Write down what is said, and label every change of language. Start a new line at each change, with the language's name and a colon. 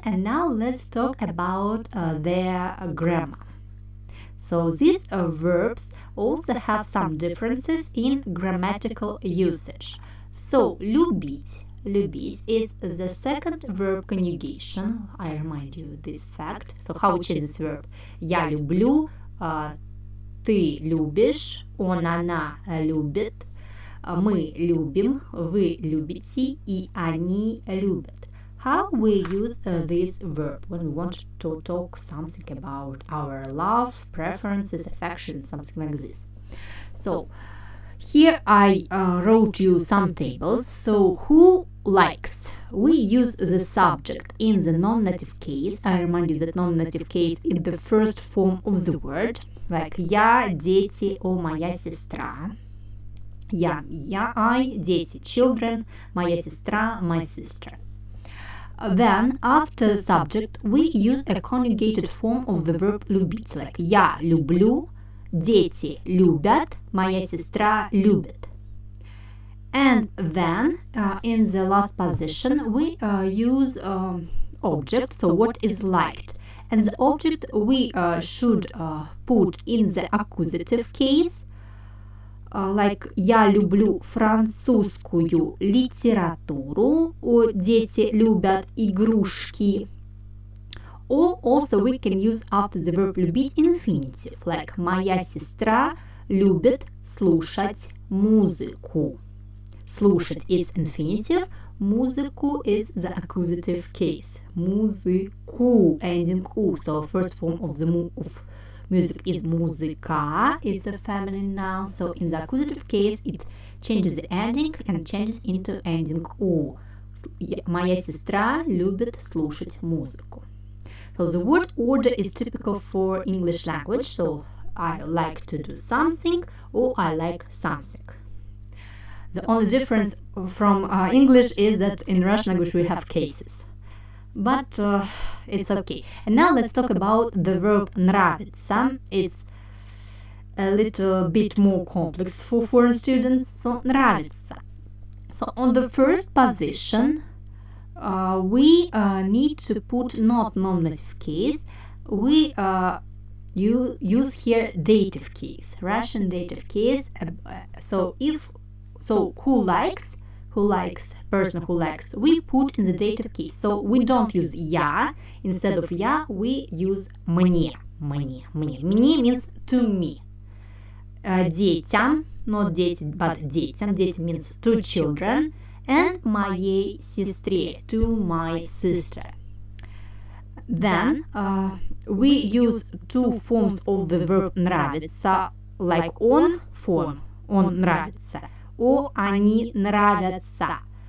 English: And now let's talk about their grammar. So these verbs also have some differences in grammatical usage. So любить is the second verb conjugation. I remind you this fact. So how we change this verb?
Russian: Я люблю, ты любишь, он, она любит, мы любим, вы любите, и они любят.
English: How we use this verb when we want to talk something about our love, preferences, affection, something like this. So here I wrote you some tables. So who likes? We use the subject in the nominative case. I remind you that nominative case is the first form of the word.
Russian: Like я, дети, о, моя сестра. Я, I, дети, children, моя сестра,
English: my sister. Then, after subject, we use a conjugated form of the verb любить.
Russian: Like я люблю, дети любят, моя сестра любит.
English: And then, in the last position, we use object, so what is liked. And the object we should put in the accusative case, like
Russian: я люблю французскую литературу,
English: or
Russian: дети любят игрушки.
English: Or also we can use after the verb любить infinitive, like
Russian: моя сестра любит слушать музыку.
English: Слушать is infinitive, музыку is the accusative case. Музыку, ending у. So first form of the of music is музыка, is a feminine noun. So in the accusative case, it changes the ending and changes into ending у.
Russian: Моя сестра любит слушать музыку.
English: So the word order is typical for English language. So I like to do something or I like something. The only difference from English is that in Russian language we have cases. But it's okay. And now let's talk about the verb нравится. It's a little bit more complex for foreign students. So нравится. So on the first position, we need to put not nominative case. We use here dative case, Russian dative case. So who likes, person who likes, we put in the dative case. So we don't use я. Instead of я, we use мне. Мне means to me.
Russian: Детям, not дети, but детям.
English: Дети means to children. And моей сестре, to my sister. Then we use two forms of the verb нравится, like on form, он нравится, or они нравятся.